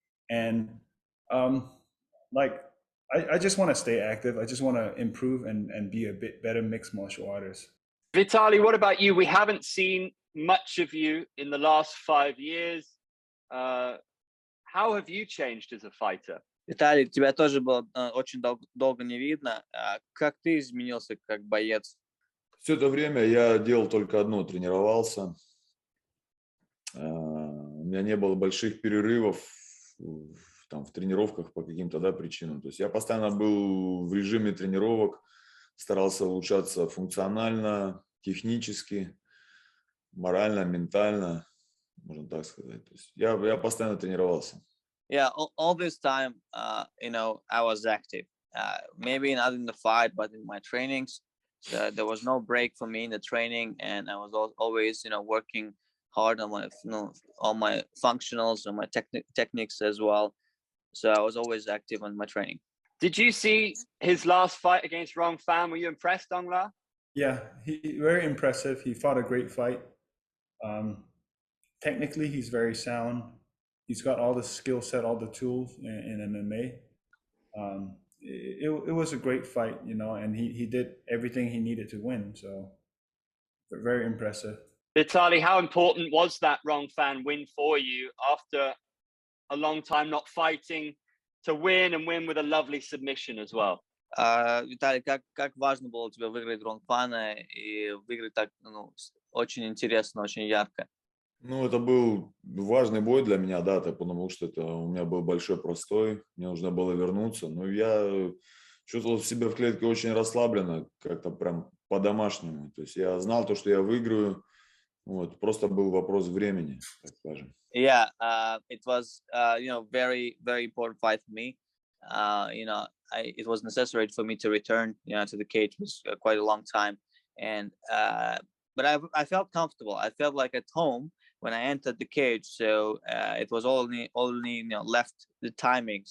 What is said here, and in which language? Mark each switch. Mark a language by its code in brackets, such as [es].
[en] And I just want to stay active. I just want to improve and be a bit better mixed martial artist. Vitaly, what about you? We haven't seen much of you in the last 5 years. How have you changed as a fighter? [ru] Виталий, тебя тоже было очень долго не видно. Как ты изменился как боец? Все это время я делал только одно, тренировался. У меня не было больших перерывов в тренировках по каким-то причинам. То есть я постоянно был в режиме тренировок, старался улучшаться функционально, технически, морально, ментально, можно так сказать. То есть я постоянно тренировался. [en] Yeah, all this time, I was active. Maybe not in the fight, but in my trainings. So there was no break for me in the training, and I was always, working hard on my functionals and my techniques as well. So I was always active on my training. Did you see his last fight against Rong Fan? Were you impressed, Aung La? Yeah, very impressive. He fought a great fight. Technically, he's very sound. He's got all the skill set, all the tools in MMA. It was a great fight, and he did everything he needed to win. So very impressive. Vitaly, how important was that Rong Fan win for you after a long time not fighting, to win and win with a lovely submission as well? [ru] Виталий, как важно было тебе выиграть Рон Фана и выиграть так очень интересно, очень ярко? Ну, это был важный бой для меня, да, потому что это у меня был большой простой, мне нужно было вернуться. Но я чувствовал себя в клетке очень расслабленно, как-то прям по-домашнему. То есть я знал то, что я выиграю, вот, просто был вопрос времени, так скажем. [en] Yeah, it was very important fight for me. It was necessary for me to return to the cage. It was quite a long time, and but I felt comfortable. I felt like at home when I entered the cage. So it was only left the timing.